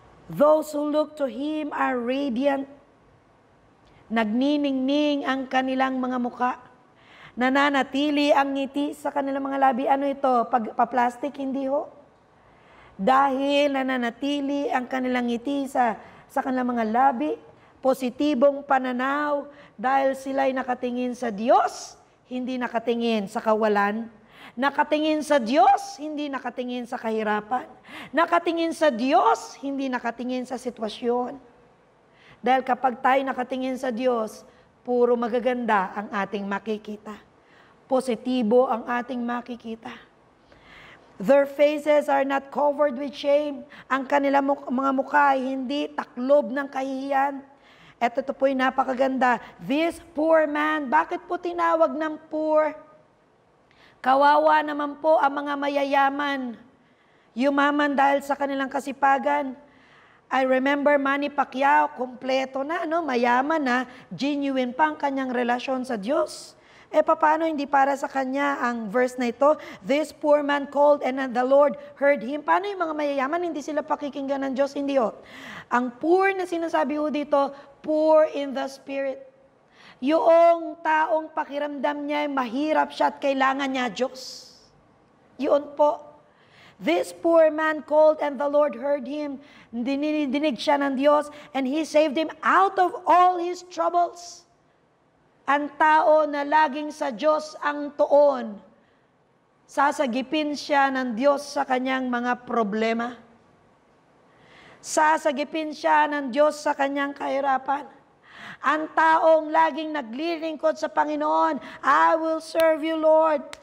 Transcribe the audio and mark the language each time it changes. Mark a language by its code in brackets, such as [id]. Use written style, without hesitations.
[en] Those who look to Him are radiant. [tl] Nagniningning ang kanilang mga muka. Nananatili ang ngiti sa kanilang mga labi. Ano ito? Pa-plastic? Hindi ho. Dahil nananatili ang kanilang ngiti sa kanilang mga labi. Positibong pananaw dahil sila'y nakatingin sa Diyos, hindi nakatingin sa kawalan. Nakatingin sa Diyos, hindi nakatingin sa kahirapan. Nakatingin sa Diyos, hindi nakatingin sa sitwasyon. Dahil kapag tayo nakatingin sa Diyos, puro magaganda ang ating makikita. Positibo ang ating makikita. [en] Their faces are not covered with shame. [tl] Ang kanilang mga mukha ay hindi taklob ng kahihiyan. Ito po yung napakaganda. [en] This poor man, [tl] bakit po tinawag ng poor? Kawawa naman po ang mga mayayaman. Yumaman dahil sa kanilang kasipagan. [en] I remember [tl] Manny Pacquiao, kompleto na, mayaman na, genuine pa ang kanyang relasyon sa Diyos. Paano hindi para sa kanya ang verse na ito? [en] This poor man called and the Lord heard him. [tl] Paano yung mga mayayaman, hindi sila pakikinggan ng Diyos? Hindi ho. Ang poor na sinasabi ho dito, [en] poor in the spirit. [tl] Yung taong pakiramdam niya, mahirap siya at kailangan niya Diyos. Yun po. [en] This poor man called and the Lord heard him. [tl] Dinidinig siya ng Diyos [en] and He saved him out of all his troubles. [tl] Ang tao na laging sa Diyos ang tuon, sasagipin siya ng Diyos sa kanyang mga problema. Sasagipin siya ng Diyos sa kanyang kahirapan. Ang taong laging naglilingkod sa Panginoon, [en] I will serve you, Lord.